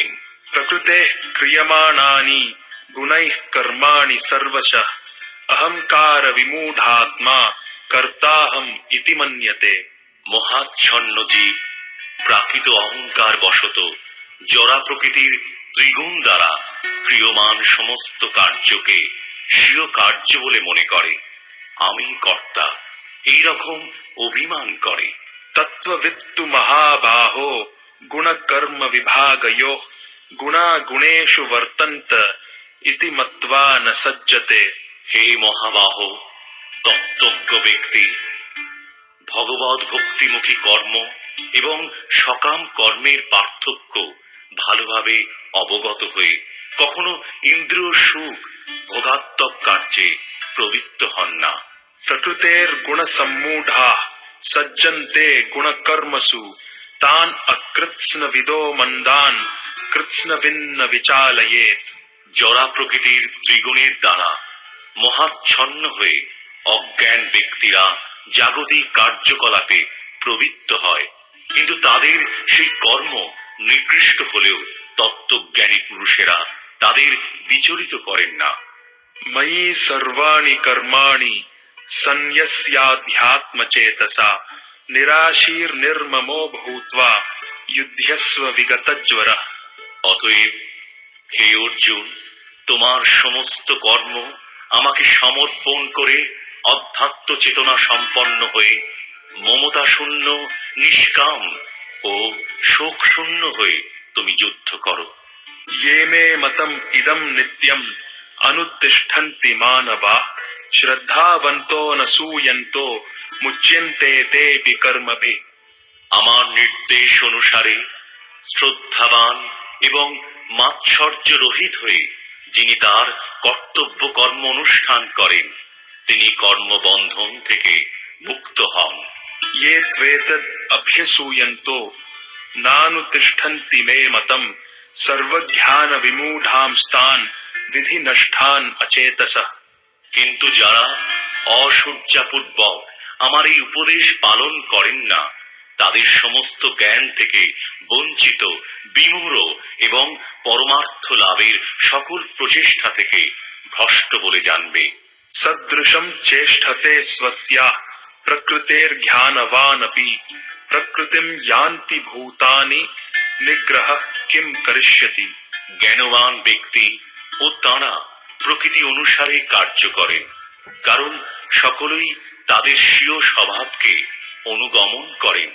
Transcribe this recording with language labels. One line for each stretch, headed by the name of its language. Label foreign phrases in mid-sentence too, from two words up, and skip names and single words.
Sanskrit: प्रकृते क्रियमाणानि गुणैः कर्माणि सर्वशः अहंकार विमूढात्मा कर्ताहम इति मन्यते।
Bangla: মহাচ্ছন্ন জীব প্রাকৃত অহংকার বশত জরা প্রকৃতির ত্রিগুণ দ্বারা ক্রিয়মান সমস্ত কার্যকে স্বীয় কার্য বলে মনে করে, আমি কর্তা এই রকম অভিমান করে।
Sanskrit: तत्त्ववित्तु महाबाहो गुण कर्म विभागयो गुणा गुणेषु वर्तन्त इति मत्वा न सज्जते।
Bangla: হে মহাবাহ, তত্ত্বজ্ঞ ব্যক্তি ভগবৎ ভক্তিমুখী কর্ম এবং সকাম কর্মের পার্থক্য ভালোভাবে অবগত হয়ে কখনো ইন্দ্রিয় সুখ ভোগাত্মক কার্যে প্রবৃত্ত হন না।
Sanskrit: प्रकृतेर गुण सम्मूढ़ा सज्जन्ते गुण कर्मसु तान अकृत्स्न विदो मंदान कृत्स्न विन्न विचालयेत।
Bangla: জরা প্রকৃতির ত্রিগুণের দ্বারা মহাচ্ছন্ন হয়ে অজ্ঞান ব্যক্তিরা জাগতিক কার্যকলাপে প্রবৃত্ত হয়, কিন্তু তাদের সেই কর্ম নিকৃষ্ট হলেও তত্ত্বজ্ঞানী পুরুষেরা তাদের বিচলিত করেন না।
Sanskrit: मयि सर्वाणि कर्माणि सन्यस्याध्यात्म चेतसा निराशीर निर्ममो भूत्वा युध्यस्व विगतज्वरः।
Bangla: অতএব হে অর্জুন, তোমার সমস্ত কর্ম আমাকে সমর্পণ করে অধ্যাত্ম চেতনা সম্পন্ন হয়ে মমতা শূন্য নিষ্কাম ও শোক শূন্য হয়ে তুমি যুদ্ধ করো।
Sanskrit: ये मे मतम इदम नित्यम अनुतिष्ठन्ति मानवा श्रद्धावन्तो न सूयन्तो मुच्यन्ते तेऽपि कर्मभिः।
Bangla: আমার নির্দেশ অনুসারে শ্রদ্ধাবান এবং মাৎসর্য রহিত হয়ে যিনি তার কর্তব্য কর্ম অনুষ্ঠান করেন তিনি কর্মবন্ধন থেকে মুক্ত হন।
Sanskrit: ये त्वेतद् अभ्यसूयन्तो नानुतिष्ठन्ति मे मतम सर्वज्ञान विमूढ़ां स्तान विधि नष्टान अचेतसः।
Bangla: কিন্তু যারা অসূর্যাপূর্বক আমার এই উপদেশ পালন করেন না, তাদের সমস্ত জ্ঞান থেকে বঞ্চিত, বিমূঢ় এবং পরমার্থ লাভের সকল প্রচেষ্টা থেকে ভ্রষ্ট বলে জানবে।
Sanskrit: सदृशं चेष्टते स्वस्याः प्रकृतेर्ज्ञानवानपि प्रकृतिं यान्ति भूतानि निग्रह किं करिष्यति।
Bangla: জ্ঞানবান ব্যক্তি ও তাঁরা প্রকৃতি অনুসারে কার্য করেন, কারণ সকলেই তাদের স্বীয় স্বভাবকে অনুগমন করেন।